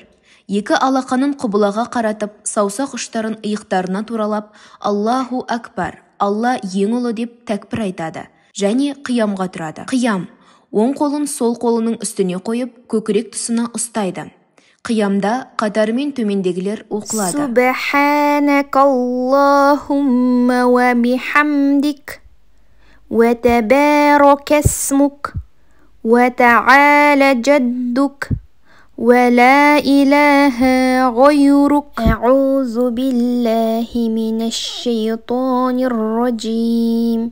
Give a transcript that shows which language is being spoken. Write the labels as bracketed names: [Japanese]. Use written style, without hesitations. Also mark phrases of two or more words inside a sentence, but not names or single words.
[Kazakh] 2 алақанын құбылаға қаратып, саусақ ұштарын иықтарына туралап, [Arabic] الله أكبر, [Kazakh] Алла ең ұлы деп тәкбір айтады. Және қиямға тұрады. Қиям. Оң қолын сол қолының үстіне қойып, көкірек тұсына ұстайды. Қиямда қатарымен төмендегілер оқылады. [Arabic] سبحانك اللهم وبحمدك وتبارك اسمك وتعالى جدك ولا إله غيرك. أعوذ بالله من الشيطان الرجيم.